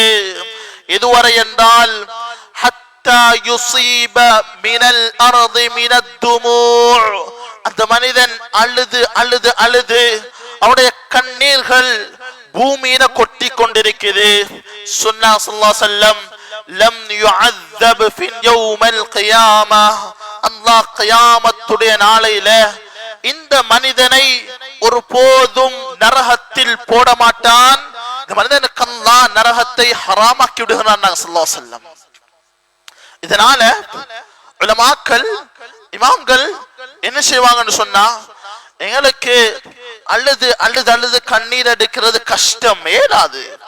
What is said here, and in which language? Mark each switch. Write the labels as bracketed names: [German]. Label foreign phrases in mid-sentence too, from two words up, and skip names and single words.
[Tamil] இதுவரை என்றால் [Arabic] حتى يصيب من الأرض من الدموع, [Tamil] அந்த மனிதன் அழுது அழுது அழுது அவருடைய கண்ணீர்கள் பூமியில கொட்டி கொண்டிருக்குது. [Arabic] சொன்னாங்க صلى الله عليه وسلم، لم يعذب في يوم القيامه, [Tamil] அல்லாஹ் கியாமத்துடைய நாளையில இந்த மனிதனை ஒரு போதும் நரகத்தில் போட மாட்டான். இந்த மனிதனுக்கு அல்லாஹ் நரகத்தை ஹராமாக்கி விடுகிறான். [Arabic] صلى الله عليه وسلم [Tamil] இதனால உலமாக்கள் இமாம்கள் என்ன செய்வாங்கன்னு சொன்னா, எங்களுக்கு அழுது அழுது அழுது கண்ணீர் எடுக்கிறது கஷ்டம், ஏலாது.